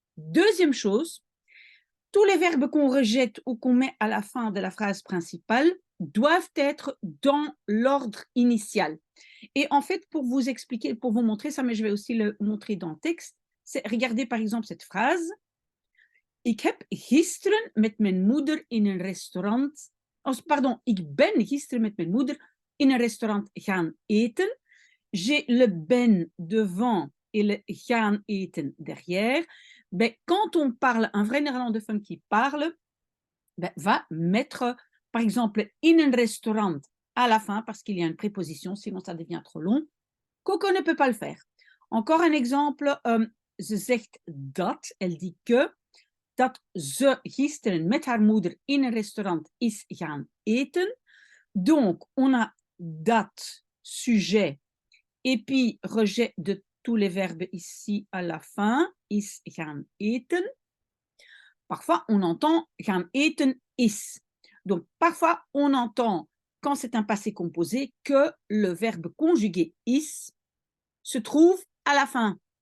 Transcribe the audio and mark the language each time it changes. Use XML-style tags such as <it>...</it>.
<fr>Deuxième chose, tous les verbes qu'on rejette ou qu'on met à la fin de la phrase principale doivent être dans l'ordre initial. Et en fait, pour vous expliquer, pour vous montrer ça, mais je vais aussi le montrer dans le texte, c'est regardez par exemple cette phrase.</fr> <nl>Ik heb gisteren met mijn moeder in een restaurant. Pardon, ik ben gisteren met mijn moeder in een restaurant gaan eten.</nl> <fr>J'ai le ben devant et le</fr> <nl>gaan eten</nl> <fr>derrière. Quand on parle, un vrai néerlandophone qui parle, va mettre, par exemple,</fr> <nl>in een restaurant</nl> <fr>à la fin parce qu'il y a une préposition, sinon ça devient trop long. Coco ne peut pas le faire. Encore un exemple,</fr> <nl>ze zegt dat,</nl> <fr>elle dit que,</fr> <nl>dat ze gisteren met haar moeder in een restaurant is gaan eten.</nl> <fr>Donc, on a dat, sujet, et puis rejet de tous les verbes ici à la fin,</fr> <nl>is gaan eten.</nl> <fr>Parfois, on entend</fr> <nl>gaan eten is.</nl> <fr>Donc, parfois, on entend, quand c'est un passé composé, que le verbe conjugué is se trouve à la fin.</fr>